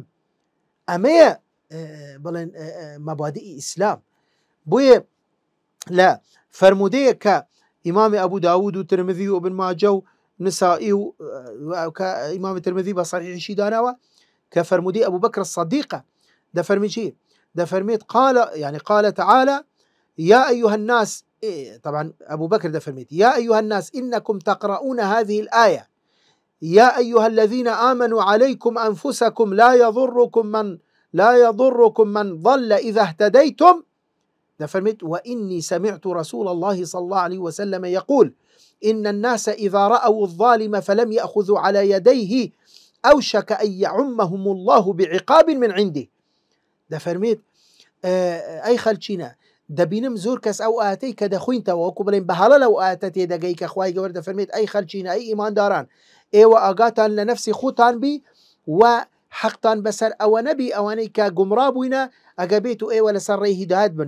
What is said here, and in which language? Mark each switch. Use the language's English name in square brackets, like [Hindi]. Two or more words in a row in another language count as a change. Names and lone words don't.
[Central Kurdish] ئەمەیە بڵێن مەبادی ئیسلام. بۆیە لە فەرمودەیە کە ئیمامی ئەبوو داوود و ترمذی و ابن ماجە و نسائی و ئیمامی ترمذی بە صحیحیشی داناوە کە فەرمودەی ئەبوو بەکر الصدیقە دەفەرمی چی؟ [Arabic] دەفەرمێت قال تعالى يا أيها الناس طبعا أبو بكر دفرميت يا أيها الناس إنكم تقرؤون هذه الآية يا أيها الذين آمنوا عليكم أنفسكم لا يضركم من ضل إذا اهتديتم. دفرميت وإني سمعت رسول الله صلى الله عليه وسلم يقول إن الناس إذا رأوا الظالم فلم يأخذوا على يديه أوشك أن يعمهم الله بعقاب من عنده. [Central Kurdish] دفرميت أي خلچينا دەبینم زۆر کەس ئەو ئاەتەی کە دەخوینتەوە وەکو بڵێن بەهەڵە لەو ئاەتە تێدەگەی کە خوای گەورە دەفەرمێت ئەی خەلچینە ئەی ئیمانداران ئێوە ئاگاتان لە نەفسی خۆتان بی و حەقتان بەسەر ئەوە نەبی ئەوانەی کە گومڕا بووینە ئەگە بێت و ئێوە لەسەر ڕێی هیدایەت بن.